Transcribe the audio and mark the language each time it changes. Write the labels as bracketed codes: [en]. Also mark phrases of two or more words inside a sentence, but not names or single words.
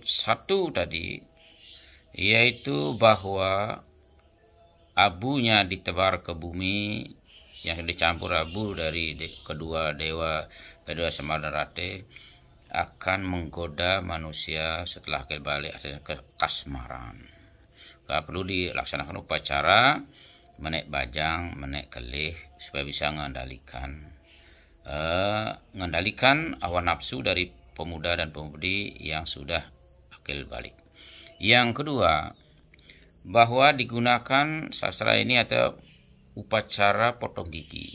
[id] Satu tadi, yaitu bahwa abunya ditebar ke bumi yang dicampur abu dari kedua dewa Semar dan Rate akan menggoda manusia setelah kembali ke kasmaran. Gak perlu dilaksanakan upacara menek bajang, menek kelih supaya bisa mengendalikan hawa nafsu dari pemuda dan pemudi yang sudah akil balik. Yang kedua, bahwa digunakan sastra ini atau upacara potong gigi.